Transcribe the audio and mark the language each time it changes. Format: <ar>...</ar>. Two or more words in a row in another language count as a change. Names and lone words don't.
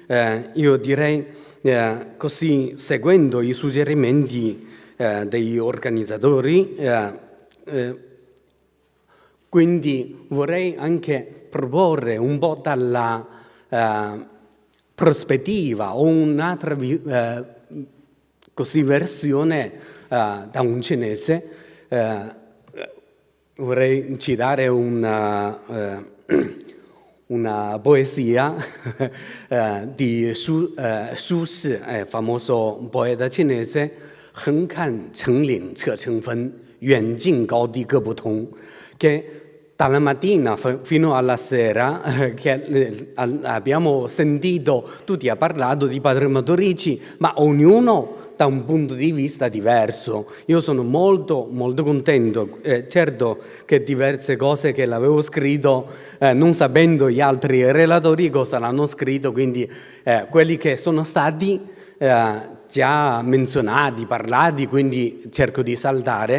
<it>Io direi così, seguendo i suggerimenti degli organizzatori, quindi vorrei anche proporre un po' dalla prospettiva o un'altra versione da un cinese. Vorrei citare una poesia di Xuyi, famoso poeta cinese,</it> <zh>横看成岭侧成峰, 远近高低各不同,</zh> <it>che dalla mattina fino alla sera che abbiamo sentito, tutti ha parlato di padre Matteo Ricci, ma ognuno da un punto di vista diverso. Io sono molto contento, certo che diverse cose che l'avevo scritto, non sapendo gli altri relatori cosa l'hanno scritto, quindi quelli che sono stati già menzionati, parlati, quindi cerco di saltare.</it>